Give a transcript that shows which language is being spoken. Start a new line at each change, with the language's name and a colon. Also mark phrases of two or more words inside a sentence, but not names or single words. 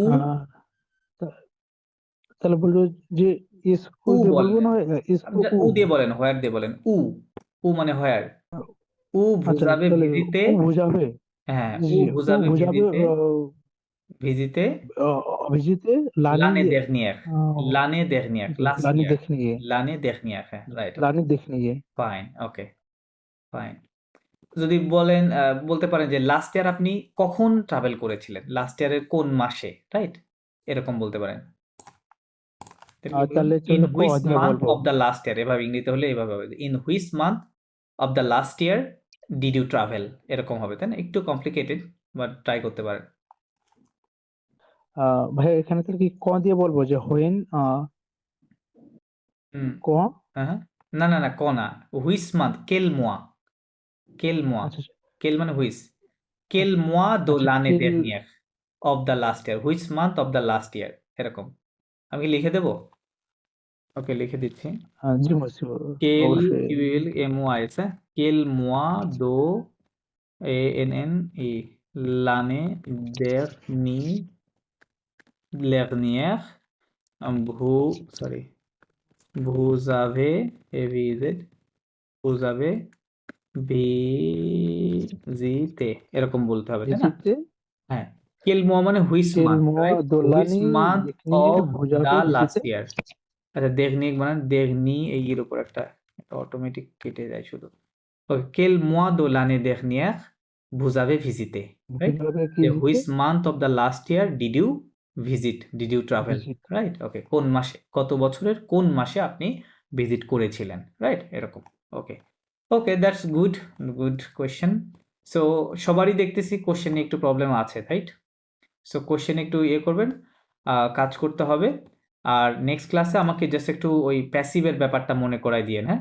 Bangla: আহ, তা- তাহলে বলবো যে ইসকু উ দিয়ে বলবো বললেন, না, আপনি ইসকু উ দিয়ে বলেন, হোয়ার দিয়ে বলেন, উ মানে হোয়ার, উ আচ্ছা বুঝাবে তাহলে
French: ভিজিতে,
Bangla: উ বুঝাবে, হ্যাঁ জি উ জি উ বুঝাবে বুঝাবে
French: visiter, visiter অভিজিতে লানি l'année dernière, আহ, l'année dernière,
Bangla: জি
English: last
French: লানি
English: year,
French: দেখনি l'année dernière,
English: হ্যাঁ right okay
French: l'année dernière
English: fine okay fine.
Bangla: যদি বলেন বলতে পারেন যে
English: last year
Bangla: আপনি কখন ট্রাভেল করেছিলেন, লাস্ট ইয়ারের কোন মাসে, রাইট এরকম বলতে পারেন। তাহলে কি বলবেন, তাহলে ইন চলে ক
English: হুইচ
Bangla: দিয়ে
English: মান্থ
Bangla: বলবো।
English: of the last year,
Bangla: এভাবে ইংরেজিতে হলে এভাবে হবে,
English: in which month of the last year did you travel,
Bangla: এরকম হবে তাই না,
English: একটু কমপ্লিকেটেড বাট ট্রাই করতে পারেন।
Bangla: ভাই এখানে তাহলে কি ক দিয়ে বলবো যে হোয়েন হুম ক। হ্যাঁ না ক না,
English: which month
French: quel mois,
Bangla: আচ্ছা কেল মানে হুইচ,
French: quel mois de
Bangla: আচ্ছা
French: লানে কিল,
English: dernier of the last year, which month of the last year, এরকম।
Bangla: আমি কি লিখে দেবো? ওকে লিখে দিচ্ছি, জি মসি
French: কেল
Bangla: অবশ্যই।
French: কিউএল এম ও আই এস, quel mois de এ এন এন ই l'année dernière vous sorry vous avez visité vous avez visité
Bangla: এরকম বলতে হবে, তাই না?
French: ভিজিতে হ্যাঁ। quel mois মানে which কেল
English: month,
French: মোয়া
English: right? Which
French: দোলানি
English: month
French: দেখনিয়ে
English: of
French: ভুজাবে
English: the last
French: ভিজিতে
English: year?
Bangla: আচ্ছা, দেখনি মানে দেখনি এই এর উপর একটা অটোমেটিক কেটে যায় শুধু। ওকে,
French: quel mois de l'année dernière vous avez visité,
English: right?
French: ভুজাবে কি
Bangla: যে
French: ভিজিতে
English: which month of the last year did you visit, did you travel, ভিজিট right?
Bangla: ওকে, কোন মাসে, গত বছরের কোন মাসে আপনি ভিজিট করেছিলেন, রাইট? এরকম। ওকে ওকে,
English: that's good, good question.
Bangla: সো সবারই দেখতেছি কোশ্চেনে একটু প্রবলেম আছে, রাইট? সো কোশ্চেন একটু ইয়ে করবেন, কাজ করতে হবে। আর নেক্সট ক্লাসে আমাকে জাস্ট একটু ওই প্যাসিভের ব্যাপারটা মনে করাই দিয়েন, হ্যাঁ?